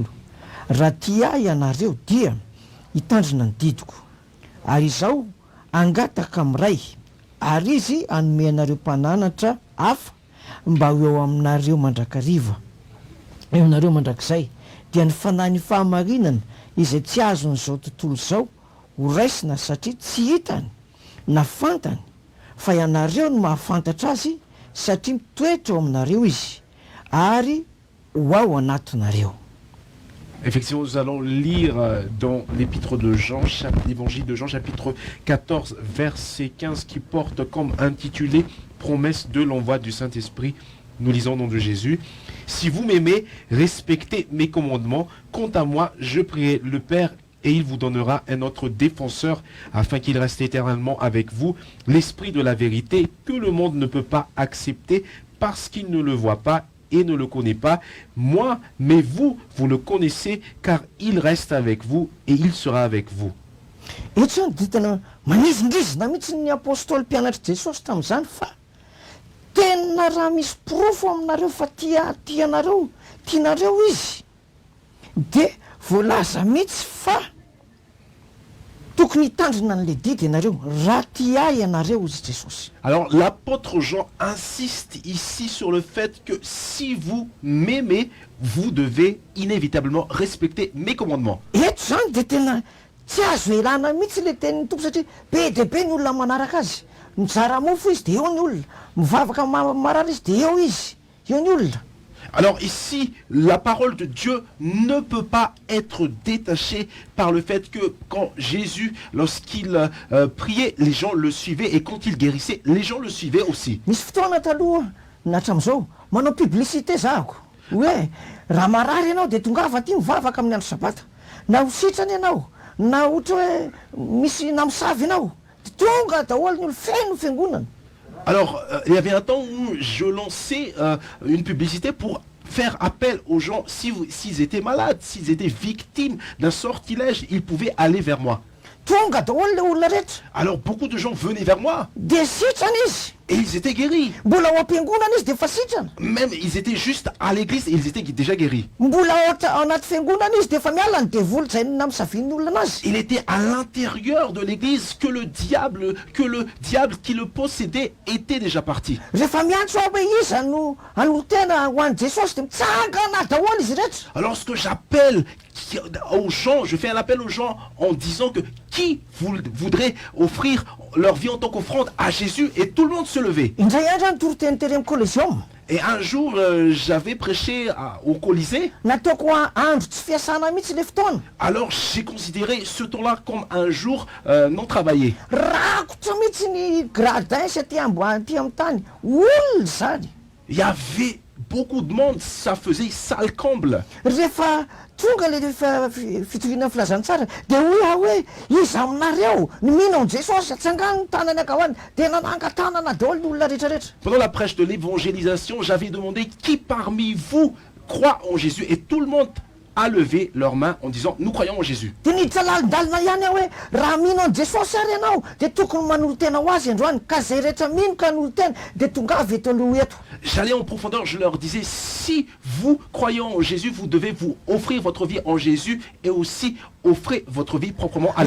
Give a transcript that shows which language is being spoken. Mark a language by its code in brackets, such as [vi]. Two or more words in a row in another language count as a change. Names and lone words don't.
[mg] Raha tia ianareo dia hitandrina ny didiko, ary izao angataka amin'ray, ary izy hanome anareo mpananatra hafa mba ho eo aminareo mandrakariva, eo aminareo mandrakizay. Dia ny fanahy ny fahamarinana izay tsy azon'izao tontolo izao ho raisina satria tsy hitany na fantany, fa ianareo no mahafantatra azy satria mitoetra eo aminareo izy ary ho ao anatinareo. [fr] Effectivement, nous allons lire dans l'épître de Jean, l'évangile de Jean, chapitre 14, verset 15, qui porte comme intitulé « Promesse de l'envoi du Saint-Esprit ». Nous lisons au nom de Jésus. « Si vous m'aimez, respectez mes commandements. Quant à moi, je prierai le Père et il vous donnera un autre défenseur afin qu'il reste éternellement avec vous, l'Esprit de la vérité que le monde ne peut pas accepter parce qu'il ne le voit pas et ne le connaît pas, moi, mais vous, vous le connaissez, car il reste avec vous et il sera avec vous. » [mg] Eto zany ditana manizindrizina mihitsy ny apôstôly mpianatra Jesosy tamin'izany fa tena raha misy profo aminareo fa tianareo izy de voalaza mihitsy fa tokony hitandrina an'le didy ianareo raha tia ianareo izy Jesosy. [fr] Alors l'apôtre Jean insiste ici sur le fait que si vous m'aimez, vous devez inévitablement respecter mes commandements. [mg] Eto zany de tena tsy azo elana mihitsy le tenin'ny tompo satria be de be ny olona manaraka azy, mizara mofo izy de eo ny olona, mivavaka marary izy de eo izy, eo ny olona. [fr] Alors ici, la parole de Dieu ne peut pas être détachée par le fait que quand Jésus, lorsqu'il priait, les gens le suivaient, et quand il guérissait, les gens le suivaient aussi. [mg] Misy fotoana taloha natram'izao manao publicité zahako hoe raha marary ianao de tongava aty mivavaka amin'ny andro sabata, na ho sitrany ianao na ohatra hoe misy namosavy ianao de tonga daholo ny olo feno fiangonana. [fr] Alors, il y avait un temps où je lançais une publicité pour faire appel aux gens, s'ils étaient malades, s'ils étaient victimes d'un sortilège, ils pouvaient aller vers moi. [mg] Tonga daholo le olona rehetra. [fr] Alors beaucoup de gens venaient vers moi [mg] De sitrana izy. [fr] et ils étaient guéris. [mg] Mbola ao am-piangonana izy de fa sitrana. [fr] Même ils étaient juste à l'église et ils étaient déjà guéris. [mg] Mbola ao anaty fiangonana izy de fa miala ny devoly zay namsavin'ny olona anazy. [fr] Il était à l'intérieur de l'église que le diable qui le possédait était déjà parti. [mg] Rehefa miantso aby izy anotena ho an'i Jesosy de mitsangana daholo izy rehetra. [fr] Alors lorsque j'appelle aux gens, je fais un appel aux gens en disant que qui voudrait offrir leur vie en tant qu'offrande à Jésus, et tout le monde se levait. [mg] Indray andro ny toroteny tery amin'ny Colosseum. [fr] Et un jour, j'avais prêché au Colisée. [mg] Nataoko andro tsy fiasana mihitsy le fotoana. [fr] Alors j'ai considéré ce temps-là comme un jour non travaillé. [mg] Rakotra mihitsy ny gradin sy aty amin'ny tany olona zany. [fr] Il y avait beaucoup de monde, ça faisait salle comble. [mg] Rehefa tonga le fitoriana filazantsara de hoe izy aminareo ny mino an' Jesosy atsangano ny tanany akahoany de nanangatanana daholo ny olona rehetrarehetra. [fr] Pendant la prêche de l'évangélisation, j'avais demandé qui parmi vous croit en Jésus, et tout le monde a levé leurs mains en disant nous croyons en Jésus. [mg] De niditra lalindalina ihany aho hoe raha mino an' Jesosy ary ianao de tokony manolo tena ho azy androany, ka zay rehetra mino ka hanolo tena de tongavy eto aloha eto. [fr] J'allais en profondeur, je leur disais si vous croyez en Jésus, vous devez vous offrir votre vie en Jésus et aussi offrir votre vie proprement à lui.